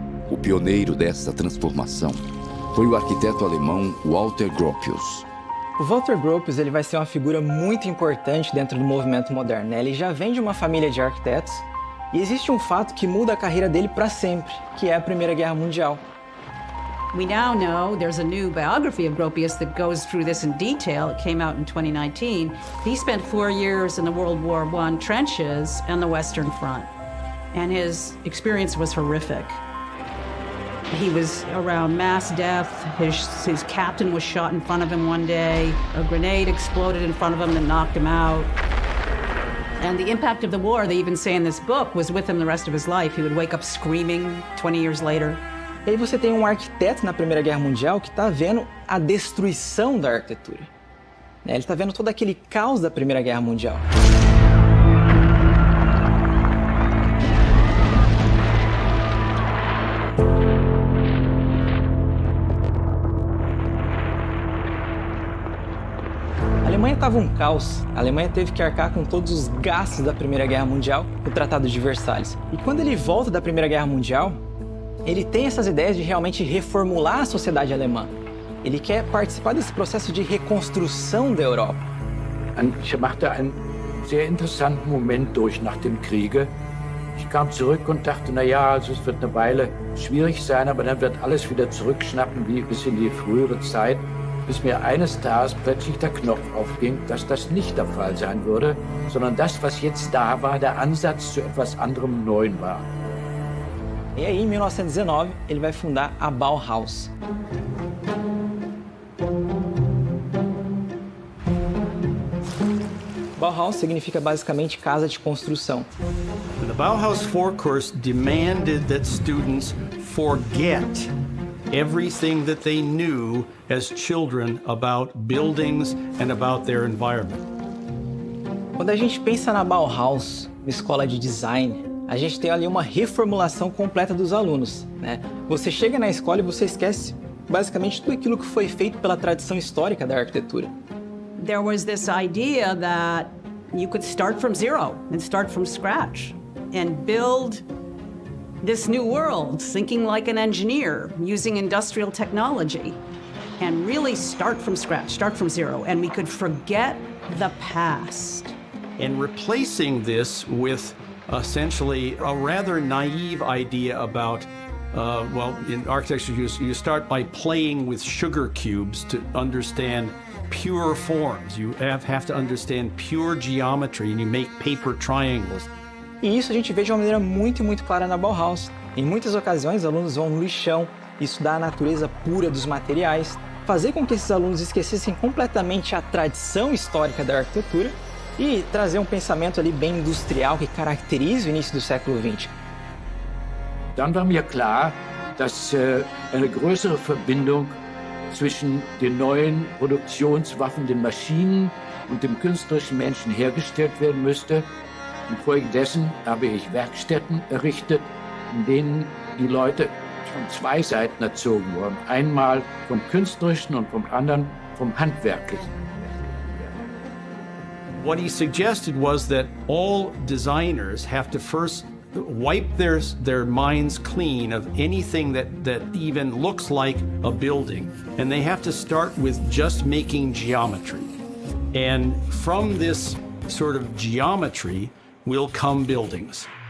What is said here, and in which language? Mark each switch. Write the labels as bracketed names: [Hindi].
[Portuguese] O pioneiro dessa transformação foi o arquiteto alemão Walter Gropius. O Walter Gropius ele vai ser uma figura muito importante dentro do movimento moderno. Ele já vem de uma família de arquitetos e existe um fato que muda a carreira dele para sempre, que é a Primeira Guerra Mundial. [English] We now know there's a new biography of Gropius that goes through this in detail. It came out in 2019. He spent 4 years in the World War I trenches and the Western Front, and his experience was horrific. He was around mass death. His captain was shot in front of him one day. A grenade exploded in front of him and knocked him out. And the impact of the war, they even say in this book, was with him the rest of his life. He would wake up screaming 20 years later. [Portuguese] E aí você tem um arquiteto na Primeira Guerra Mundial que está vendo a destruição da arquitetura. Ele está vendo todo aquele caos da Primeira Guerra Mundial. A Alemanha estava um caos. A Alemanha teve que arcar com todos os gastos da Primeira Guerra Mundial, o Tratado de Versalhes. E quando ele volta da Primeira Guerra Mundial, ele tem essas ideias de realmente reformular a sociedade alemã. Ele quer participar desse processo de reconstrução da Europa. [German] Ich machte einen sehr interessanten Moment durch nach dem Kriege. Ich kam zurück und dachte, naja, also es wird eine Weile schwierig sein, aber dann wird alles wieder zurückschnappen wie bis in die frühere Zeit, bis mir eines Tages plötzlich der Knopf aufging, dass das nicht der Fall sein würde, sondern das, was jetzt da war, der Ansatz zu etwas anderem Neuen war. [Portuguese] E aí, em 1919, ele vai fundar a Bauhaus. Bauhaus significa basicamente casa de construção. [English] The Bauhaus Vorkurs demanded that students forget everything that they knew as children about buildings and about their environment. [Portuguese] Quando a gente pensa na Bauhaus, uma escola de design, a gente tem ali uma reformulação completa dos alunos, Você chega na escola e você esquece basicamente tudo aquilo que foi feito pela tradição histórica da arquitetura. [English] There was this idea that you could start from zero and start from scratch and build this new world, thinking like an engineer, using industrial technology, and really start from scratch, start from zero, and we could forget the past. And replacing this with essentially a rather naive idea about, in architecture you start by playing with sugar cubes to understand pure forms. You have to understand pure geometry, and you make paper triangles. [Portuguese] E isso a gente vê de uma maneira muito clara na Bauhaus. Em muitas ocasiões, alunos vão no lixão, estudar a natureza pura dos materiais, fazer com que esses alunos esquecessem completamente a tradição histórica da arquitetura e trazer um pensamento ali bem industrial que caracteriza o início do século XX. [German] Dann war mir klar, dass eine größere Verbindung zwischen den neuen Produktionswaffen, den Maschinen und dem künstlerischen Menschen hergestellt werden müsste. Infolgedessen habe ich Werkstätten errichtet, in denen die Leute von zwei Seiten erzogen wurden. Einmal vom Künstlerischen und vom anderen vom Handwerklichen. [English] What he suggested was that all designers have to first wipe their minds clean of anything that even looks like a building. And they have to start with just making geometry. And from this sort of geometry will come buildings.